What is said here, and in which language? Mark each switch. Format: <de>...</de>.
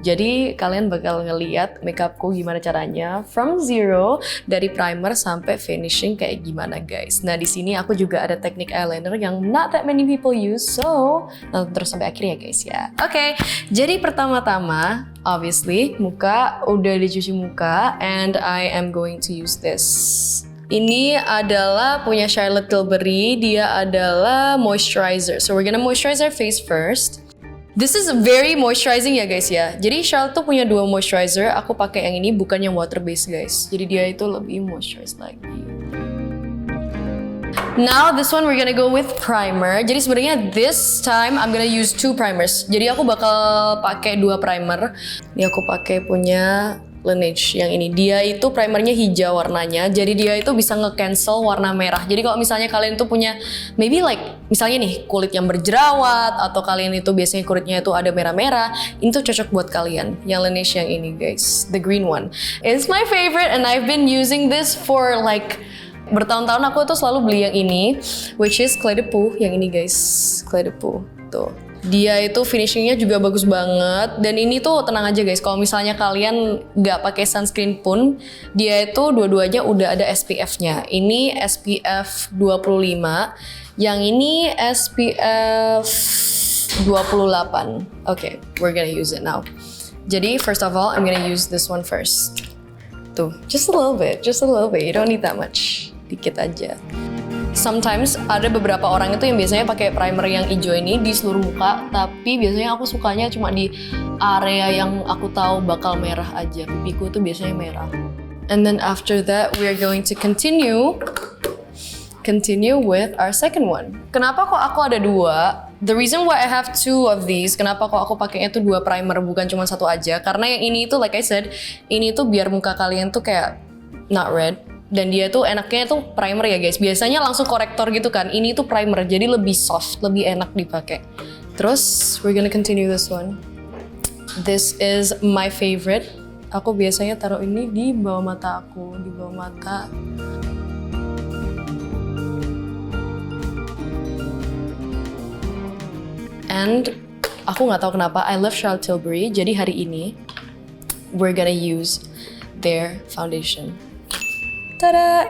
<id>Jadi kalian bakal ngeliat makeupku gimana caranya</id> <en>from zero</en> <id>dari primer sampai finishing kayak gimana guys. Nah di sini aku juga ada teknik eyeliner yang</id> <en>not that many people use,</en> <id>so nonton terus sampai akhir ya guys ya. Oke, jadi pertama-tama obviously muka udah dicuci muka</id> <en>and I am going to use this.</en> <id>Ini adalah punya Charlotte Tilbury, dia adalah moisturizer.</id> <en>So we're gonna moisturize our face first. This is very moisturizing</en> <id>ya guys ya. Jadi Charlotte tuh punya dua moisturizer, aku pakai yang ini bukan yang water based guys. Jadi dia itu lebih moisturize lagi.</id> <en>Now this one we're gonna go with primer.</en> <id>Jadi sebenarnya</id> <en>this time I'm gonna use two primers.</en> <id>Jadi aku bakal pakai dua primer. Ini aku pakai punya Laneige yang ini. Dia itu primernya hijau warnanya. Jadi dia itu bisa nge-cancel warna merah. Jadi kalau misalnya kalian tuh punya</id> <en>maybe like</en> <id>misalnya nih kulit yang berjerawat atau kalian itu biasanya kulitnya itu ada merah-merah, ini tuh cocok buat kalian. Yang Laneige yang ini guys,</id> <en>the green one. It's my favorite and I've been using this for like</en> <id>bertahun-tahun. Aku tuh selalu beli yang ini, which is Clé de Peau, yang ini guys, Clé de Peau. Tuh. Dia itu finishingnya juga bagus banget, dan ini tuh tenang aja guys, kalau misalnya kalian nggak pakai sunscreen pun, dia itu dua-duanya udah ada SPF-nya. Ini SPF 25, yang ini SPF 28.</id> <en>Okay, we're gonna use it now.</en> <id>Jadi</id> <en>first of all, I'm gonna use this one first. Tuh, just a little bit, you don't need that much.</en> <id>Dikit aja. Sometimes ada beberapa orang itu yang biasanya pakai primer yang hijau ini di seluruh muka, tapi biasanya aku sukanya cuma di area yang aku tahu bakal merah aja. Pipiku tuh biasanya merah.</id> <en>And then after that, we are going to continue with our second one.</en> <id>Kenapa kok aku ada dua?</id> <en>The reason why I have two of these,</en> <id>kenapa kok aku pakainya tuh dua primer bukan cuma satu aja? Karena yang ini tuh like I said, ini tuh biar muka kalian tuh kayak</id> <en>not red.</en> <id>Dan dia tuh enaknya tuh primer ya guys. Biasanya langsung korektor gitu kan. Ini tuh primer, jadi lebih soft, lebih enak dipakai. Terus</id> <en>we're gonna continue this one. This is my favorite.</en> <id>Aku biasanya taruh ini di bawah mata aku, di bawah mata.</id> <en>And</en> <id>aku nggak tahu kenapa</id> <en>I love Charlotte Tilbury.</en> <id>Jadi hari ini</id> <en>we're gonna use their foundation. Tada!</en>